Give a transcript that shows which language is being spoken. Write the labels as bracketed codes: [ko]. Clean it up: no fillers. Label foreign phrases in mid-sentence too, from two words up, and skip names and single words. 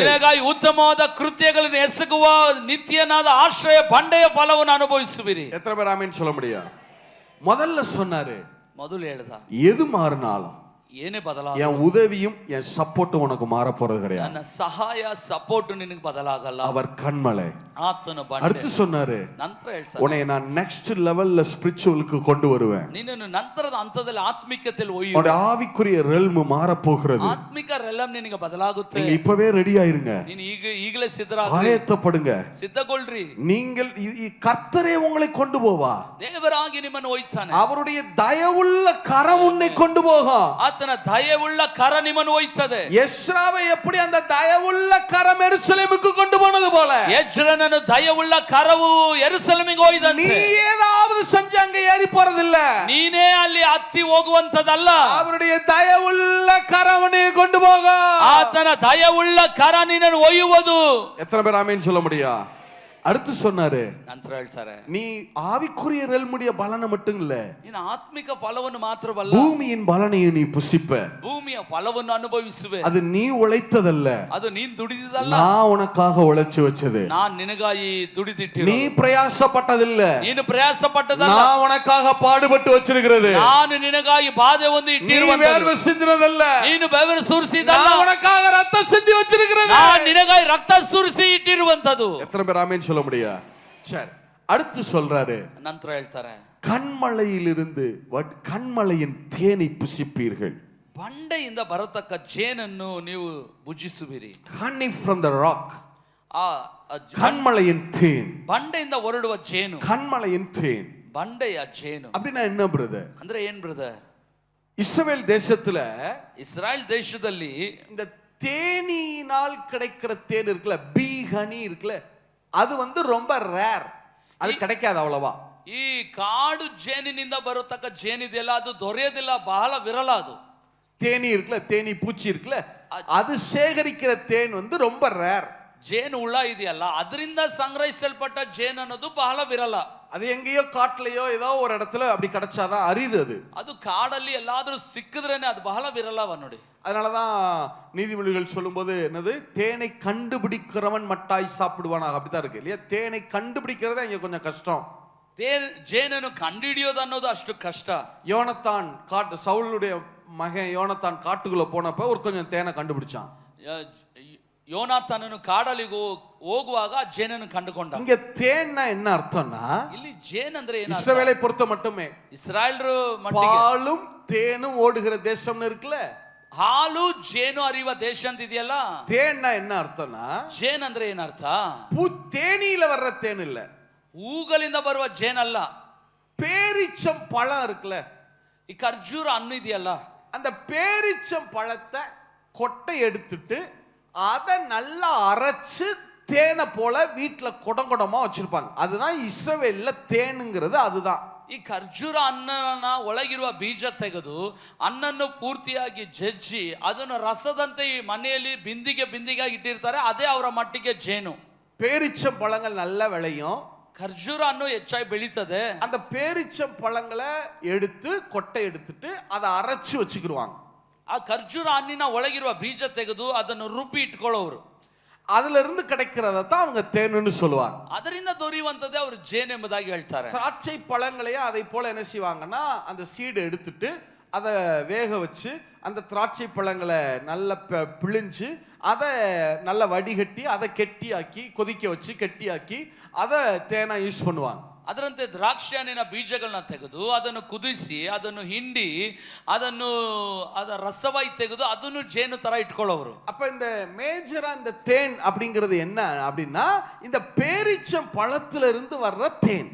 [kn] ನಿನಗಾಗಿ ಉತ್ತಮವಾದ ಕೃತ್ಯಗಳನ್ನು ಎಸಗುವ ನಿತ್ಯನಾದ ಆಶ್ರಯ ಬಂಡೆಯ ಫಲವನ್ನು ಅನುಭವಿಸುವಿರಿ. [ta] எத்தனை பேர் ஆமென் சொல்ல முடியும்? முதல்ல சொன்னாரு, [kn] ಮೊದಲು ಹೇಳ್ದ [ta] எது மாறினாலும் [kn] ಏನೇ ಬದಲಾಗ [ta] என் உதவியும் என் சப்போர்ட்டும் உனக்கு மாற போறது கிடையாது. [kn] ನನ್ನ ಸಹಾಯ ಸಪೋರ್ಟ್ ನಿನಗೆ ಬದಲಾಗಲ್ಲ. [ta] அவர் கண்மலை. [kn] ಆತನ ಬಂಡೆ. [ta] அடுத்து சொன்னாரு, [kn] ನಂತರ ಹೇಳ್ತಾನೆ, [ta] உன்னை நான் [en] next level spiritual [ta] கொண்டு வருவேன். [kn] ನಿನ್ನನ್ನು ನಂತರದ ಹಂತದಲ್ಲಿ ಆತ್ಮಿಕತೆಯಲ್ಲಿ ಒಯ್ಯುವೆ. [ta] உன்னுடைய ஆவிக்குரிய ரெல்ம் மாற போகிறது. [kn] ಆತ್ಮಿಕ ರೆಲಮ್ ನಿನಗೆ ಬದಲಾಗುತ್ತೆ. [ta] நீங்க இப்பவே ரெடி ஆயிருங்க. [kn] ನೀನು ಈಗಲೇ ಸಿದ್ಧರಾಗಿ [ta] ஆயத்தப்படுங்க. [kn] ಸಿದ್ಧಗೊಳ್ರಿ. [ta] நீங்கள் கர்த்தரே உங்களை கொண்டு போவா. [kn] ದೇವರಾಗಿ ನಿಮ್ಮನ್ನು ಒಯ್ತಾನೆ. [ta] அவருடைய தயவுள்ள கரம் உன்னை கொண்டு போகும். [kn] ಆತನ ದಯವುಳ್ಳ ಕರ ನಿಮ್ಮನ್ನು ಒಯ್ತದೆ. [ta] எஸ்ராவை எப்படி அந்த தயவுள்ள கரம் எருசலேமுக்கு கொண்டு போனது போல [kn] ಎಜ್ರನನ್ನು ದಯವುಳ್ಳ ಕರವು ಯೆರೂಸಲೇಮಿಗೆ ಒಯ್ದಂತೆ. [ta] நீ ஏதாவது செஞ்சு அங்க ஏறி போறதில்ல. [kn] ನೀನೇ ಅಲ್ಲಿ ಹತ್ತಿ ಹೋಗುವಂತದಲ್ಲ. [ta] அவருடைய தயவுள்ள கரம் உன்னை கொண்டு போகும். [kn] ಆತನ ದಯವುಳ್ಳ ಕರ ನಿನ್ನನ್ನು ಒಯ್ಯುವುದು. [ta] எத்தனை பேர் ஆமென் சொல்ல முடியும்? அடுத்து சொன்னாரு, [kn] ನಂತರ ಹೇಳ್ತಾರೆ, [ta] நீ ஆவிக்குரிய ரெல்முடைய பலனை மட்டும் இல்ல, [kn] ನೀನು ಆತ್ಮಿಕ ಫಲವನ್ನು ಮಾತ್ರವಲ್ಲ, [ta] பூமியின் பலனையும் நீ புசிப்ப. [kn] ಭೂಮಿಯ ಫಲವನ್ನು ಅನುಭವಿಸುವೆ. [ta] அது நீ உழைத்ததல்ல, [kn] ಅದು ನೀನ್ ದುಡಿದಿದ್ದಲ್ಲ, [ta] நான் உனக்காக உழைச்சு வச்சது. [kn] ನಾನು ನಿನಗಾಗಿ ದುಡಿದಿಟ್ಟಿರು. [ta] நீ பிரயாசப்பட்டதில்ல, [kn] ನೀನು ಪ್ರಯಾಸ ಪಟ್ಟದಲ್ಲ, [ta] நான் உனக்காக பாடுபட்டு வச்சிருக்கிறது. [kn] ನಾನು ನಿನಗಾಗಿ ಬಾಧೆ ಒಂದು [ta] நீ [kn] ಇಟ್ಟಿರುವಂತದ್ದು. [ta] வேர்வை சிந்தினதல்ல, [kn] ನೀನು ಬೆವರು ಸುರಿಸಿದಲ್ಲ, [ta] நான் உனக்காக ரத்தம் சிந்தி வச்சிருக்கிறது. [kn] ನಾನು ನಿನಗಾಗಿ ರಕ್ತ ಸುರಿಸಿ ಇಟ್ಟಿರುವಂತದ್ದು. [ta] எத்தனை பேர் ஆமென் சொல்ல முடியும்? சரி, அடுத்து சொல்றாரு, [kn] ನಂತರ ಹೇಳ್ತಾರೆ, [ta] கண்மலையிலிருந்து கண்மலையின் தேனை புசிப்பீர்கள். [kn] ಬಂಡೆಯಿಂದ ಬರತಕ್ಕ ಜೇನನ್ನು ನೀವು ಭುಜಿಸುವಿರಿ. [en] honey from the rock. ಆ [ta] கண்மலையின் தேன். [kn] ಬಂಡೆಯಿಂದ ಹೊರಡುವ ಜೇನು. [ta] கண்மலையின் தேன். [kn] ಬಂಡೆಯ ಜೇನು [ta] அப்படின்னா என்ன பிரதர்? [kn] ಅಂದ್ರೆ ಏನ್ ಬ್ರದರ್? [ta] இஸ்ரவேல் தேசத்துல [kn] ಇಸ್ರಾಯೇಲ್ ದೇಶದಲ್ಲಿ [ta] இந்த தேனியினால் கிடைக்கிற தேன் இருக்குல்ல, [en] bee honey [ta] இருக்குல்ல, அது ரொம்ப ரேர். அது கிடைக்காது அவ்வளவா. [kn] ಈ ಕಾಡು ಜೇನಿನಿಂದ ಬರತಕ್ಕ ಜೇನಿದೆಯಲ್ಲ, ಅದು ದೊರೆಯೋದಿಲ್ಲ, ಬಹಳ ವಿರಳ. ಅದು [ta] தேனி இருக்குல்ல, தேனி பூச்சி இருக்குல்ல, அது சேகரிக்கிற தேன் ரொம்ப ரேர். [kn] ಜೇನು ಹುಳ ಇದೆಯಲ್ಲ, ಅದರಿಂದ ಸಂಗ್ರಹಿಸಲ್ಪಟ್ಟ ಜೇನು ಅನ್ನೋದು ಬಹಳ ವಿರಳ. [ta] அது எங்கேயோ காட்டுலயோ ஏதோ ஒரு இடத்துல அப்படி கிடைச்சாதான் அரிது. அது [kn] ಕಾಡಲ್ಲಿ ಎಲ್ಲಾದ್ರೂ ಸಿಕ್ಕಿದ್ರೇನೆ ಅದು ಬಹಳ ವಿರಳವ ನೋಡಿ. [ta] அதனாலதான் நீதிமொழிகள் சொல்லும்போது என்னது, தேனை கண்டுபிடிக்கிறவன் மட்டாய் சாப்பிடுவானாக, அப்படித்தான் இருக்கு இல்லையா? தேனை கண்டுபிடிக்கிறதே இங்க கொஞ்சம் கஷ்டம். [kn] ಜೇನನ್ನು ಕಂಡುಹಿಡಿಯೋದು ಅನ್ನೋದು ಅಷ್ಟು ಕಷ್ಟ. [ta] யோனத்தான் சவுலுடைய மகன் யோனத்தான் காட்டுக்குள்ள போனப்ப ஒரு கொஞ்சம் தேனை கண்டுபிடிச்சான். [kn] ಯೋನಾಥನನು ಕಾಡಲ್ಲಿ ಹೋಗುವಾಗ ಜೇನನ್ನು ಕಂಡುಕೊಂಡ. [ta] இங்க தேன்னா என்ன அர்த்தம்னா, [kn] ಇಲ್ಲಿ ಜೇನ್ ಅಂದ್ರೆ ಏನು? [ta] இஸ்ரவேலை பொறுத்த மட்டுமே [kn] ಇಸ್ರಾಯೇಲ್ರು [ta] பாலும் தேனும் ஓடுகிற தேசம்னு இருக்குல்ல, [kn] ಹಾಲು ಜೇನು ಅರಿಯುವ ದೇಶ ಅಂತ ಇದೆಯಲ್ಲ. [ta] தேன்னா என்ன ಅರ್ಥம்னா, [kn] ಜೇನ್ ಅಂದ್ರೆ ಏನರ್ಥ? [ta] தேனியில வர்ற தேன் இல்ல, [kn] ಹೂಗಳಿಂದ ಬರುವ ಜೇನಲ್ಲ. [ta] பேரிச்சம் பழம் இருக்குல்ல, [kn] ಈ ಖರ್ಜೂರ ಹಣ್ಣು ಇದೆಯಲ್ಲ, [ta] அந்த பேரிச்சம் பழத்தை கொட்டை எடுத்துட்டு அதை நல்லா அரைச்சு தேனை போல வீட்டுல குடங்குடமா வச்சிருப்பாங்க. அதுதான் இஸ்ரவேல்ல தேனுங்கிறது. அதுதான் [kn] ಈ ಖರ್ಜೂರ ಹಣ್ಣನ್ನ ಒಳಗಿರುವ ಬೀಜ ತೆಗೆದು ಹಣ್ಣನ್ನು ಪೂರ್ತಿಯಾಗಿ ಜಜ್ಜಿ ಅದನ್ನು ರಸದಂತೆ ಈ ಮನೆಯಲ್ಲಿ ಬಿಂದಿಗೆ ಇಟ್ಟಿರ್ತಾರೆ. ಅದೇ ಅವರ ಮಟ್ಟಿಗೆ ಜೇನು. [ta] பேரிச்சம் பழங்கள் நல்லா விளையும், [kn] ಖರ್ಜೂರ ಹಣ್ಣು ಹೆಚ್ಚಾಗಿ ಬೆಳೀತದೆ. [ta] அந்த பேரிச்சம் பழங்களை எடுத்து கொட்டை எடுத்துட்டு அதை அரைச்சு வச்சுக்கிடுவாங்க. [kn] ಆ ಖರ್ಜೂರ ಹಣ್ಣಿನ ಒಳಗಿರುವ ಬೀಜ ತೆಗೆದು ಅದನ್ನು ರುಬ್ಬಿ ಇಟ್ಕೊಳ್ಳೋರು. [ta] அதுல இருந்து கிடைக்கிறத தான் அவங்க தேனுன்னு சொல்லுவாங்க. [kn] ಅದರಿಂದ ದೊರೆಯುವಂತದ್ದೇ ಅವರು ಜೇನು ಎಂಬುದಾಗಿ ಹೇಳ್ತಾರೆ. [ta] திராட்சை பழங்களையும் அதை போல என்ன செய்வாங்கன்னா, அந்த சீடு எடுத்துட்டு அதை வேக வச்சு அந்த திராட்சை பழங்களை நல்லா பிழிஞ்சு அதை நல்லா வடிகட்டி அதை கெட்டியாக்கி கொதிக்க வச்சு கெட்டியாக்கி அதை தேனா யூஸ் பண்ணுவாங்க. [kn] ಅದರಂತೆ ದ್ರಾಕ್ಷಿ ಹಣ್ಣಿನ ಬೀಜಗಳನ್ನ ತೆಗೆದು ಅದನ್ನು ಕುದಿಸಿ ಅದನ್ನು ಹಿಂಡಿ ಅದನ್ನು ಅದ ರಸವಾಗಿ ತೆಗೆದು ಅದನ್ನು ಜೇನು ತರ ಇಟ್ಕೊಳ್ಳೋರು. [ta] அப்ப இந்த மேஜரா இந்த தேன் அப்படிங்கிறது என்ன அப்படின்னா, இந்த பேரிச்சம் பழத்துல இருந்து வர்ற தேன்.